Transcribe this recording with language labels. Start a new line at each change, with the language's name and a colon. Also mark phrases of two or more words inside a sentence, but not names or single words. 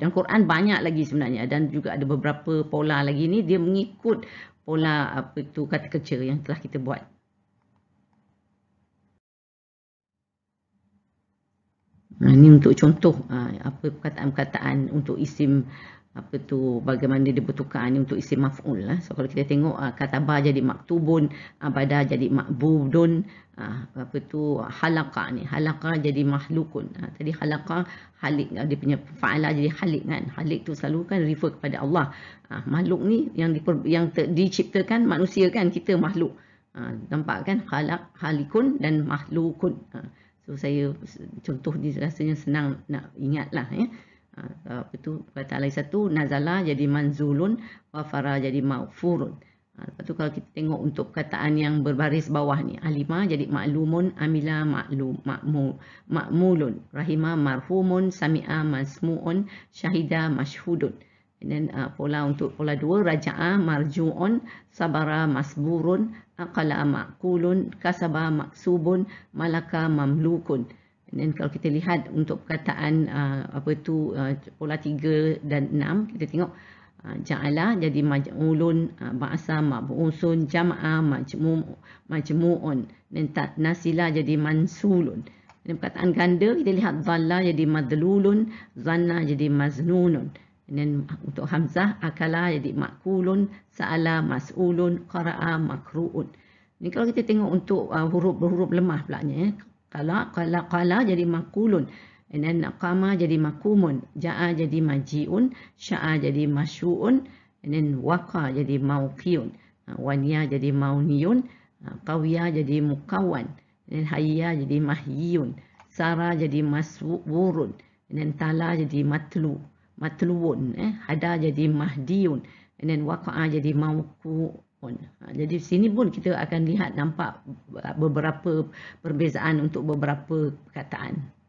Malay: Dan Quran banyak lagi sebenarnya, dan juga ada beberapa pola lagi ni dia mengikut pola kata kerja yang telah kita buat. Ini untuk contoh perkataan-perkataan untuk isim bagaimana dia bertukar ni untuk isim maf'ul lah. So kalau kita tengok kataba jadi maktubun, abada jadi ma'budun, halaqa ni, halaqa jadi mahlukun. Tadi halaqa halik, dia punya fa'ala jadi halik kan. Halik tu selalu kan refer kepada Allah. Makhluk ni yang diciptakan manusia kan, kita makhluk. Nampak kan,
Arabic: حالق خالق dan mahlukun.
Malay: So saya contoh ni rasanya senang nak ingat lah ya. Kata lain satu, nazala jadi manzulun, wafara jadi maghfurun. Lepas tu kalau kita tengok untuk perkataan yang berbaris bawah ni,
Arabic: alima jadi ma'lumun, عمل معمول رحم مرحوم سمع مسموع شهد مشهود.
Malay: Dan pola untuk pola 2,
Arabic: رجع مرجوع صبر مصبور عقل معقول كسب مكسوب ملك مملوك.
Malay: Dan kalau kita lihat untuk perkataan pola 3 dan 6, kita tengok ja'ala jadi maj'ulun,
Arabic: بعث مبعوث جمع مجموع,
Malay: dan nasila jadi mansulun. Dan perkataan ganda kita lihat dhalla jadi madlulun, zanna jadi maznunun. Dan untuk hamzah, akala jadi makulun,
Arabic: سأل مسؤول قرأ مقروء.
Malay: Ini kalau kita tengok untuk huruf lemah pula nya, qala jadi makulun, dan qama jadi makumun, ja'a jadi maji'un, sya'a jadi masyu'un, dan waqa jadi mauqiun, waniya jadi mauniyun, qawiya jadi muqawwan, dan hayya jadi mahyiyun, sara jadi maswurun, dan tala jadi matluun, hada jadi mahdiyun, dan waqa'a jadi mawqu'un. Jadi sini pun kita akan lihat nampak beberapa perbezaan untuk beberapa perkataan.